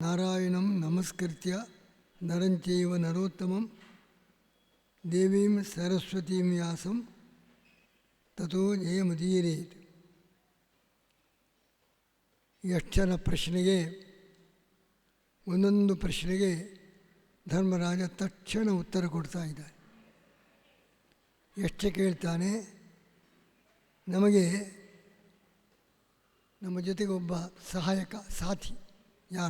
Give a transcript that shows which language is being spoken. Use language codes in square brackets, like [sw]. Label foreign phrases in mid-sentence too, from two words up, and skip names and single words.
[sa] ನಾರಾಯಣಂ ನಮಸ್ಕೃತ್ಯ ನರಂಚೈವ ನರೋತ್ತಮಂ ದೇವೀಂ ಸರಸ್ವತೀಂ ವ್ಯಾಸಂ ತಥೋ ಜಯಮುದೀರೇತ್. [kn] ಯಕ್ಷನ ಪ್ರಶ್ನೆಗೆ ಒಂದೊಂದು ಪ್ರಶ್ನೆಗೆ ಧರ್ಮರಾಜ ತಕ್ಷಣ ಉತ್ತರ ಕೊಡ್ತಾ ಇದ್ದಾನೆ. ಯಕ್ಷ ಕೇಳ್ತಾನೆ, ನಮಗೆ ನಮ್ಮ ಜೊತೆಗೆ ಒಬ್ಬ ಸಹಾಯಕ ಸಾಥಿ ಯಾರು?